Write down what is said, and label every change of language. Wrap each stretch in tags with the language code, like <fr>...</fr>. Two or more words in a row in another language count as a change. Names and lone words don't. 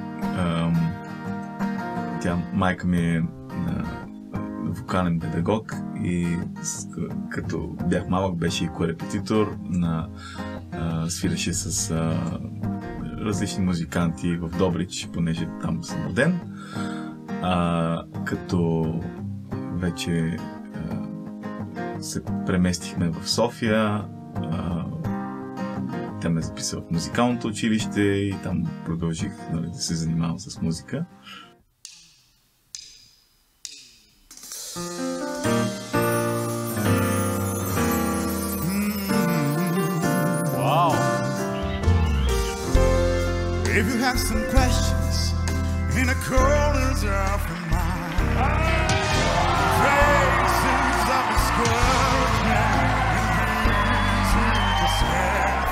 <bg>Майка ми е вокален педагог и като бях малък беше и корепетитор, свиреше с различни музиканти в Добрич, понеже там съм роден. Като вече се преместихме в София, тя ме записа в музикалното училище и там продължих да се занимавам с музика.</bg> <en>Wow. If you have some questions in the corners of your mind, traces of discouragement and despair.</en>